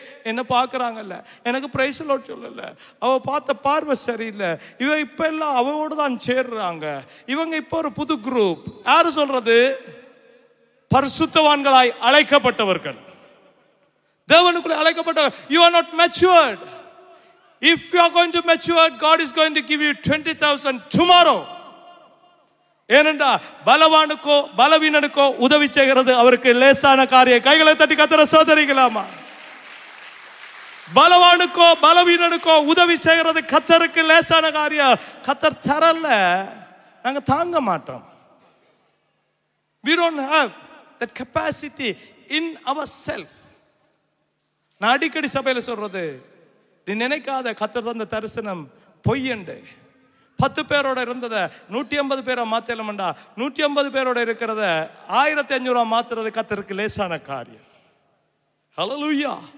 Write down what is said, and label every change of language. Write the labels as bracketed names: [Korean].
[Tamil] என்ன பார்க்குறாங்கல்ல, எனக்கு price load சொல்லல, அவ பார்த்த பார்வை சரியில்லை, இவன் இப்ப எல்லாம் அவவோடு தான் சேர்றாங்க, இவங்க இப்ப ஒரு புது குரூப். யாரு சொல்றது? பரிசுத்தவான்களாய் அழைக்கப்பட்டவர்கள், தேவனுக்குள்ளே அழைக்கப்பட்டவர்கள். [English] You are not matured. If you are going to mature, God is going to give you 20,000 tomorrow. [Tamil] ஏனென்றா பலவானுக்கோ பலவீனனுக்கோ உதவி செய்கிறது அவருக்கு லேசான காரியம். கைகளை தட்டி கர்த்தரை ஸ்தோத்திரிக்கலாமா? பலவானுக்கோ பலவீனனுக்கோ உதவி செய்கிறது கர்த்தருக்கு லேசான காரியம். கர்த்தர் தரல, நாங்க தாங்க மாட்டோம். [English] We don't have that capacity in ourselves. [Tamil] நான் அடிக்கடி சபையில சொல்றது, நீ நினைக்காத கர்த்தர் தந்த தரிசனம் பொய்யண்டு. 10 பேரோட இருந்ததை 150 பேரை மாத்தலமண்டா, 150 பேரோட இருக்கிறத 1500 மாத்துறது கர்த்தருக்கு லேசான காரியம். ஹல்லேலூயா.